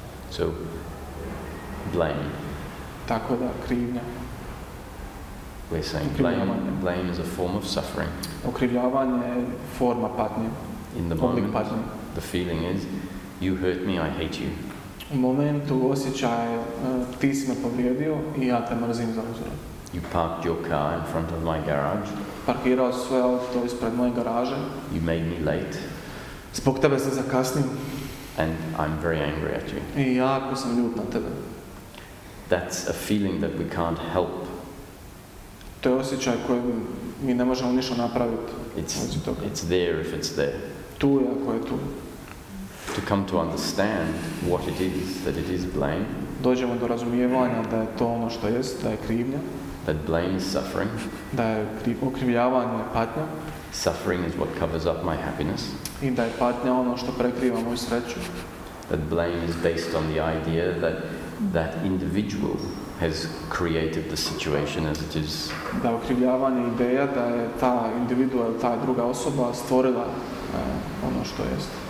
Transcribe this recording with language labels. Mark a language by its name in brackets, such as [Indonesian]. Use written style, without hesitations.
[English] So, blame. [Croatian] Tako da, krivnja. [English] We're saying blame is a form of suffering. [Croatian] Okrivljavanje je forma patnje. [English] In the moment, the feeling is, you hurt me, I hate you. [Croatian] U momentu osjećaj, ti si me povrijedio i ja te mrzim za uzvrat. [English] You parked your car in front of my garage. [Croatian] Parkirao si svoje auto ispred moje garaže. [English] You made me late. [Croatian] Zbog tebe se zakasnio. [English] And I'm very angry at you. [Croatian] I jako sam ljut na tebe. [English] That's a feeling that we can't help. [Croatian] To je osjećaj koji mi ne možemo ništa napraviti. [English] It's there if it's there. [Croatian] Tu je ako je tu. [English] To come to understand what it is, that it is blame. [Croatian] Dođemo do razumijevanja da je to ono što jest, da je krivnja. [English] That blame is suffering. [Croatian] Da je okrivljavanje patnja. [English] Suffering is what covers up my happiness. [Croatian] I da je patnja ono što prekriva moju sreću. [English] That blame is based on the idea that that individual has created the situation as it is. [Croatian] Da okrivljavanje ideja da je ta individua, ta druga osoba stvorila ono što jest.